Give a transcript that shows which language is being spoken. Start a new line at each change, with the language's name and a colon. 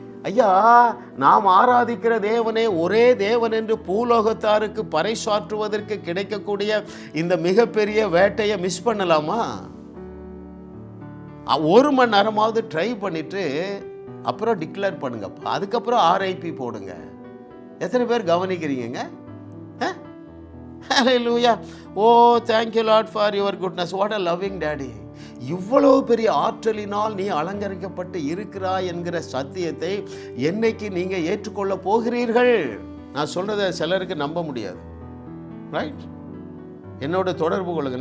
Tamil: ஐயா, நாம் ஆராதிக்கிற தேவனே ஒரே தேவன் என்று பூலோகத்தாருக்கு பறைசாற்றுவதற்கு கிடைக்கக்கூடிய இந்த மிகப்பெரிய வேட்டையை மிஸ் பண்ணலாமா? 1 மணி நேரமாவது ட்ரை பண்ணிட்டு அப்புறம் டிக்ளேர் பண்ணுங்கப்பா, அதுக்கப்புறம் RIP போடுங்க. எத்தனை பேர் கவனிக்கிறீங்க? ஹல்லேலூயா.
English: Oh, thank you Lord for your goodness. What a loving daddy.
Tamil: இவ்வளவு பெரிய ஆற்றலினால் நீ அலங்கரிக்கப்பட்டு இருக்கிறாய் என்கிற சத்தியத்தை என்னைக்கு நீங்க ஏற்றுக்கொள்ள போகிறீர்கள்? நான் சொல்றதை சிலருக்கு நம்ப முடியாது, ரைட்? என்னோட தொடர்பு கொள்ளுங்க.